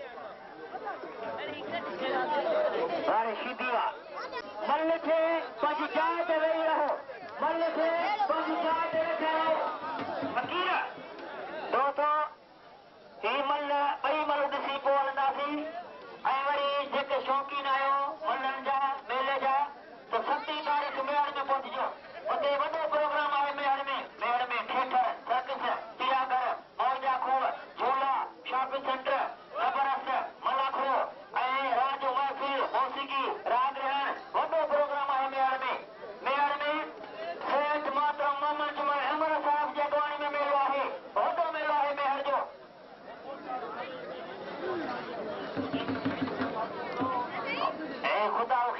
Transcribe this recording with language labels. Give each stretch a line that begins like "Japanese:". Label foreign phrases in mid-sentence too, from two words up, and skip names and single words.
Sindhi: हाणे शीदी मल खे पंहिंजी जाइ ते वेही रहो मल खे पंहिंजी जाइ ते वेठा रहो फ़क़ीर दोस्तो ही मल ॿई मल ॾिसी पोइ हलंदासीं ऐं वरी जेके शौक़ीन आहियो मलनि जा मेले जा त 7 तारीख़ मेहर में पहुचजो उते वॾो प्रोग्राम आहे मेहर में थिएटर सर्कस चिड़ियाघर मौजा खूह झूला
English: shopping center
Sindhi: ज़बरदस्त मलाखो ऐं रात जो महफ़िल मौसीक़ी राग रहण वॾो प्रोग्राम आहे मेहर में सेठ मोहतरम मोहम्मद जुमान अहमद साहब जे अॻवानी में मेलो आहे वॾो मेलो आहे मेहर जो ऐं ख़ुदा